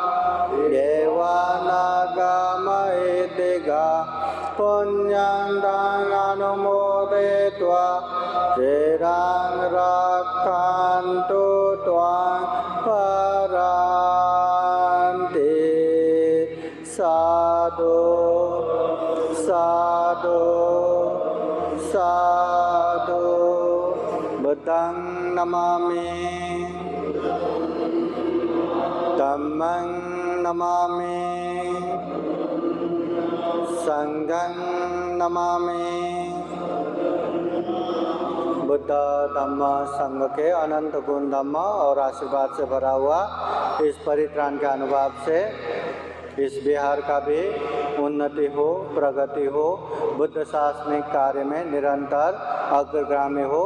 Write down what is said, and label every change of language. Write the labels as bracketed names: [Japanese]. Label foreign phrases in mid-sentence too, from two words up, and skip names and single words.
[Pali] देवानागमयितिगा पुण्यं तं अनुमोदयित्वा चिरं रक्षन्तु त्वां परान्ति साधु साधु साधु बुद्धं नमामि धम्मं नमामि संघं नमामि। [Hindi] बुद्ध धम्म संघ के अनंत गुण धम्म और आशीर्वाद से भरा हुआ इस परित्राण के अनुभव से इस बिहार का भी उन्नति हो, प्रगति हो, बुद्ध शासनिक कार्य में निरंतर अग्रगामी हो।